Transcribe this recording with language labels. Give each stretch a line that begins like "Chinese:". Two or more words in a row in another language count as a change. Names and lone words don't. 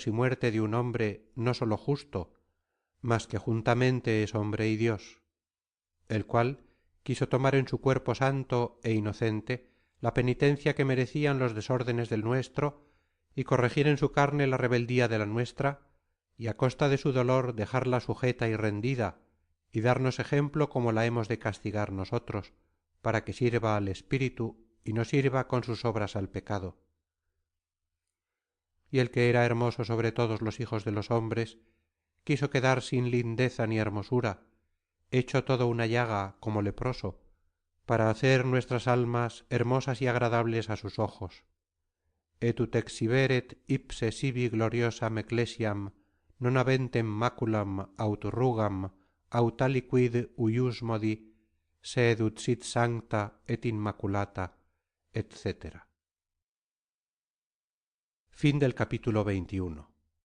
Spanish: y muerte de un hombre no sólo justo, mas que juntamente es hombre y Dios, el cual quiso tomar en su cuerpo santo e inocente la penitencia que merecían los desórdenes del nuestro y corregir en su carne la rebeldía de la nuestra, y a costa de su dolor dejarla sujeta y rendida, y darnos ejemplo como la hemos de castigar nosotros, para que sirva al espíritu y no sirva con sus obras al pecado. Y el que era hermoso sobre todos los hijos de los hombres, quiso quedar sin lindeza ni hermosura, hecho todo una llaga como leproso, para hacer nuestras almas hermosas y agradables a sus ojos.
Latin: Et ut exhiberet ipse sibi gloriosam ecclesiam non aventem maculam aut rugam aut aliquid huius modi sed ut sit sancta et inmaculata,
Spanish: etc. Fin del capítulo 21.